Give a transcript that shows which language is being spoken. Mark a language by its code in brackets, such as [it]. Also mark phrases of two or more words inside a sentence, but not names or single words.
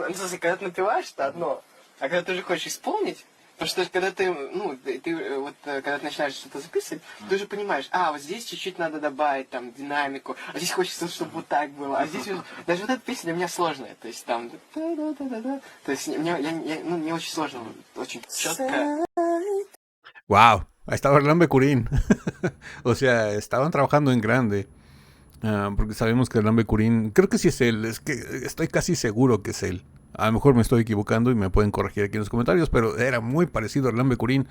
[ru] Ну, в смысле, когда ты напеваешь, это одно, а когда ты уже хочешь исполнить, потому что когда ты, ну, ты вот, когда ты начинаешь что-то записывать, ты уже понимаешь, вот здесь чуть-чуть надо добавить, там, динамику, а здесь хочется, чтобы вот так было, а здесь уже, даже вот эта песня для меня сложная, то есть там, то есть мне очень сложно, очень четко. ¡Wow! [es] Ahí estaba Hernán Becurín. O sea, estaban trabajando en grande. Porque sabemos que Hernán Becurín, creo que sí es él, es que estoy casi seguro que es él. A lo mejor me estoy equivocando y me pueden corregir aquí en los comentarios, pero era muy parecido a Hernán Becurín.